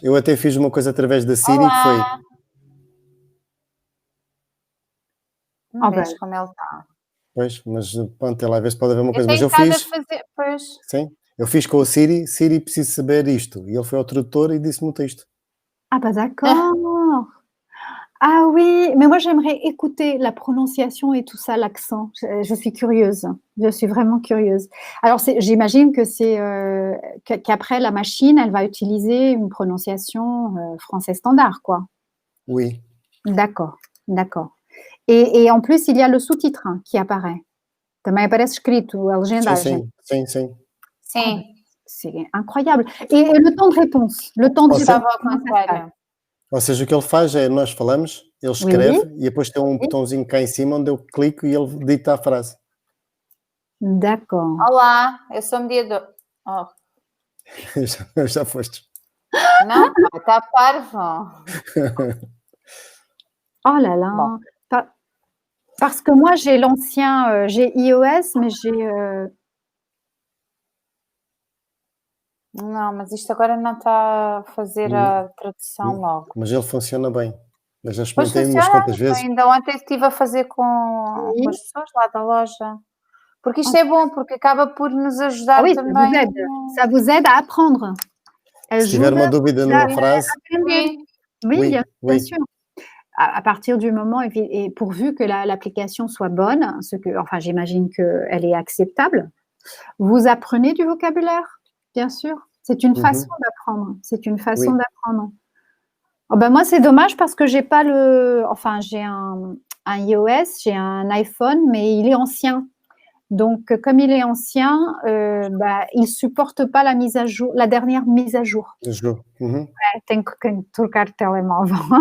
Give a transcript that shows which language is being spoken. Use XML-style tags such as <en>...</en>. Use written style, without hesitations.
<pt>Eu até fiz uma coisa através da Siri que foi. Não vejo como ele está. Pois, mas pronto, lá a ver se pode haver uma coisa. Mas eu fiz. Sim, eu fiz com o Siri. Siri, preciso saber isto. E ele foi ao tradutor e disse-me o texto.</pt> <fr>Ah, bah d'accord. Ah oui, mais moi j'aimerais écouter la prononciation et tout ça, l'accent. Je suis curieuse. Je suis vraiment curieuse. Alors j'imagine que c'est qu'après la machine, elle va utiliser une prononciation français standard, quoi. Oui. D'accord, d'accord. Et en plus, il y a le sous-titre qui apparaît.</fr> <pt>Também aparece escrito, a legendagem. Sim.</pt> <fr>C'est incroyable. Et le temps de réponse? Le temps de réponse.</fr> <pt>Ou seja, o que ele faz é, nós falamos, ele escreve e depois tem um botãozinho cá em cima onde eu clico e ele dita a frase.</pt> <fr>D'accord.</fr> <pt>Olá, eu sou mediador. Oh. Já foste. Não, está parvo.</pt> <fr>Oh là là. Bon. Parce que moi, j'ai l'ancien, j'ai iOS, mais j'ai...</fr> <pt>Não, mas isto agora não está a fazer a tradução logo. Mas ele funciona bem. Eu já experimentei umas quantas vezes. Ainda ontem estive a fazer com as pessoas lá da loja. Porque isto é bom, porque acaba por nos ajudar também.</pt> <fr>Ça vous aide à apprendre.</fr> <pt>Se tiver uma dúvida numa frase...</pt> <fr>Oui, bien sûr. À partir du moment, et pourvu que l'application soit bonne, enfin j'imagine qu'elle est acceptable, vous apprenez du vocabulaire. Bien sûr, c'est une façon d'apprendre. C'est une façon d'apprendre. Oh ben moi, c'est dommage parce que j'ai pas enfin, j'ai un iOS, j'ai un iPhone, mais il est ancien. Donc, comme il est ancien, il supporte pas la mise à jour, la dernière mise à jour.</fr> <pt>Tenho que trocar de telemóvel.</pt>